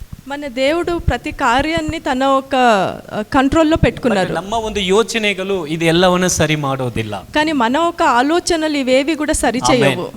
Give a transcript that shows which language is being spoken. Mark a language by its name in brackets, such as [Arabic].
[Telugu] మన దేవుడు ప్రతి కార్యాన్ని తన ఒక కంట్రోల్లో పెట్టుకున్నారు. [Kannada] ನಮ್ಮ ಒಂದು ಯೋಚನೆಗಳು ಇದೆಲ್ಲವನ್ನ ಸರಿ ಮಾಡೋದಿಲ್ಲ. [Telugu] కానీ మన ఒక ఆలోచనలు ఇవేవి కూడా సరి చేయవు.